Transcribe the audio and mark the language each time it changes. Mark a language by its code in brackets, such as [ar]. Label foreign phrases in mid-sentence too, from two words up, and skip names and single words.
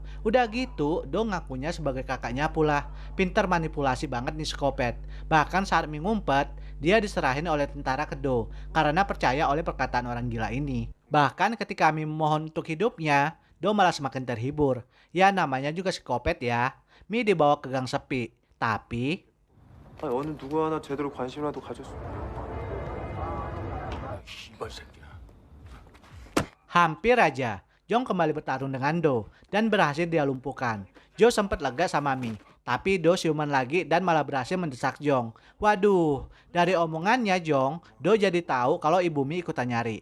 [id] Udah gitu, Do ngakunya sebagai kakaknya pula. Pinter manipulasi banget nih psikopat. Bahkan saat Mi ngumpet, dia diserahin oleh tentara ke Do karena percaya oleh perkataan orang gila ini. Bahkan ketika Mi memohon untuk hidupnya, Do malah semakin terhibur. Ya namanya juga psikopat ya. Mi dibawa ke gang sepi. Tapi [ko] 아니 어느 누구 하나 제대로 관심이라도 가졌어. 이발 새끼야. [id] hampir aja Jong kembali bertarung dengan Do dan berhasil dia lumpuhkan. Jo sempat lega sama Mi, tapi Do siuman lagi dan malah berhasil mendesak Jong. Waduh, dari omongannya Jong, Do jadi tahu kalau ibu Mi ikutan nyari.